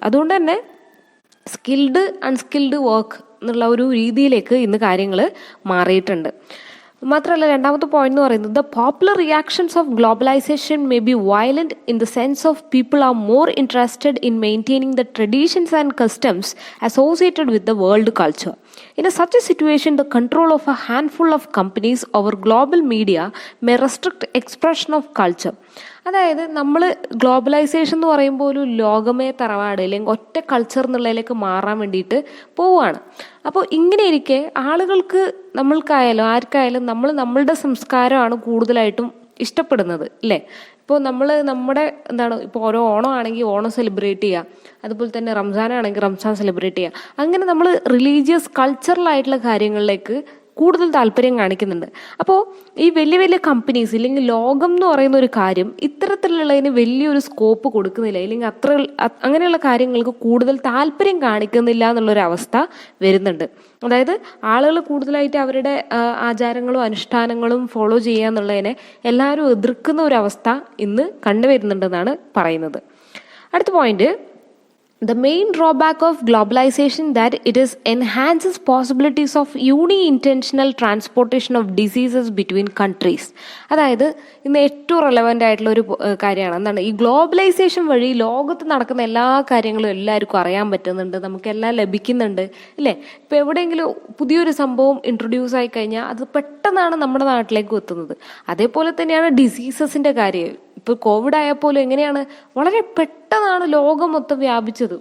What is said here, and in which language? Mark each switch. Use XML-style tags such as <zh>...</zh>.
<ml>അതുകൊണ്ട് തന്നെ skilled unskilled work എന്നുള്ള ഒരു രീതിയിലേക്ക് ഇന്ന് കാര്യങ്ങൾ മാറിയിട്ടുണ്ട്. മാത്രമല്ല, രണ്ടാമത്തെ പോയിന്റ് എന്ന് പറയുന്നത്</ml> <en>The popular reactions of globalization may be violent in the sense of people are more interested in maintaining the traditions and customs associated with the world culture. In such a situation, the control of a handful of companies over global media may restrict expression of culture.</en> <ml>അതായത് നമ്മൾ globalisation എന്ന് പറയുമ്പോൾ ഒരു ലോകമേ തറവാട് അല്ലെങ്കിൽ ഒറ്റ culture എന്നുള്ളതിലേക്ക് മാറാൻ വേണ്ടിയിട്ട് പോവുകയാണ്. അപ്പോൾ ഇങ്ങനെ ഇരിക്കെ ആളുകൾക്ക്, നമ്മൾക്കായാലും ആർക്കായാലും നമ്മളുടെ സംസ്കാരമാണ് കൂടുതലായിട്ടും ഇഷ്ടപ്പെടുന്നത്, അല്ലേ? ഇപ്പോൾ നമ്മുടെ ഇപ്പോൾ ഓരോ ഓണം ആണെങ്കിൽ ഓണം സെലിബ്രേറ്റ് ചെയ്യുക, അതുപോലെ തന്നെ റംസാൻ ആണെങ്കിൽ റംസാൻ സെലിബ്രേറ്റ് ചെയ്യുക. അങ്ങനെ നമ്മൾ റിലീജിയസ് കൾച്ചറലായിട്ടുള്ള കാര്യങ്ങളിലേക്ക് കൂടുതൽ താല്പര്യം കാണിക്കുന്നുണ്ട്. അപ്പോൾ ഈ വലിയ വലിയ കമ്പനീസ് ഇല്ലെങ്കിൽ ലോകം എന്ന് പറയുന്ന ഒരു കാര്യം ഇത്തരത്തിലുള്ളതിന് വലിയൊരു സ്കോപ്പ് കൊടുക്കുന്നില്ല, ഇല്ലെങ്കിൽ അങ്ങനെയുള്ള കാര്യങ്ങൾക്ക് കൂടുതൽ താല്പര്യം കാണിക്കുന്നില്ല എന്നുള്ളൊരു അവസ്ഥ വരുന്നുണ്ട്. അതായത് ആളുകൾ കൂടുതലായിട്ട് അവരുടെ ആചാരങ്ങളും അനുഷ്ഠാനങ്ങളും ഫോളോ ചെയ്യുക എന്നുള്ളതിനെ എല്ലാവരും എതിർക്കുന്ന ഒരു അവസ്ഥ ഇന്ന് കണ്ടുവരുന്നുണ്ടെന്നാണ് പറയുന്നത്. അടുത്ത point,</ml> <en>the main drawback of globalization that it is enhances possibilities of uni-intentional transportation of diseases between countries.</en> <ml>അതായത് ഇന്ന് ഏറ്റവും റെലവൻ്റ് ആയിട്ടുള്ള ഒരു കാര്യമാണ് എന്താണ്, ഈ ഗ്ലോബലൈസേഷൻ വഴി ലോകത്ത് നടക്കുന്ന എല്ലാ കാര്യങ്ങളും എല്ലാവർക്കും അറിയാൻ പറ്റുന്നുണ്ട്, നമുക്കെല്ലാം ലഭിക്കുന്നുണ്ട്, അല്ലേ? ഇപ്പോൾ എവിടെയെങ്കിലും പുതിയൊരു സംഭവം ഇൻട്രൊഡ്യൂസ് ആയി കഴിഞ്ഞാൽ അത് പെട്ടെന്നാണ് നമ്മുടെ നാട്ടിലേക്ക് എത്തുന്നത്. അതേപോലെ തന്നെയാണ് ഡിസീസസിൻ്റെ കാര്യം. ഇപ്പോൾ കോവിഡ് ആയപ്പോലും എങ്ങനെയാണ് വളരെ പെട്ടെന്നാണ് ലോകം മൊത്തം വ്യാപിച്ചത്.</ml>